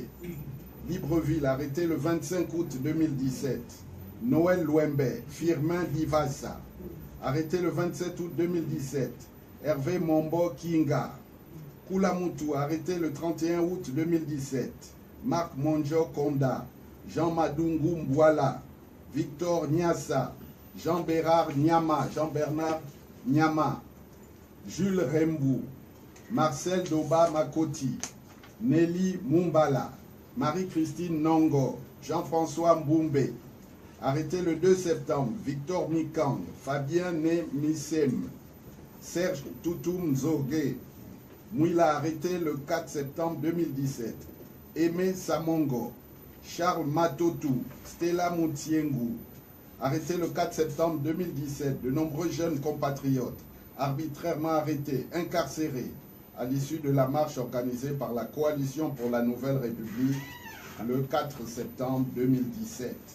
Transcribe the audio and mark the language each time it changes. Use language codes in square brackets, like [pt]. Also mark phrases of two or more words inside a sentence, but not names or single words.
[fr] Libreville, arrêté le 25 août 2017, Noël Louembe, Firmin Divassa, arrêté le 27 août 2017, Hervé Mombo Kinga. Koulamoutou, arrêté le 31 août 2017, Marc Monjo Konda, Jean Madungu Mbouala, Victor Nyassa, Jean-Bernard Nyama, Jules Rembou, Marcel Doba Makoti, Nelly Mumbala, Marie-Christine Nongo, Jean-François Mboumbe, arrêté le 2 septembre, Victor Mikang, Fabien Ne Missem, Serge Toutoum Zorgue, Mouila, arrêté le 4 septembre 2017, Aimé Samongo, Charles Matotou, Stella Moutiengou, arrêtés le 4 septembre 2017, de nombreux jeunes compatriotes arbitrairement arrêtés, incarcérés, à l'issue de la marche organisée par la Coalition pour la Nouvelle République le 4 septembre 2017.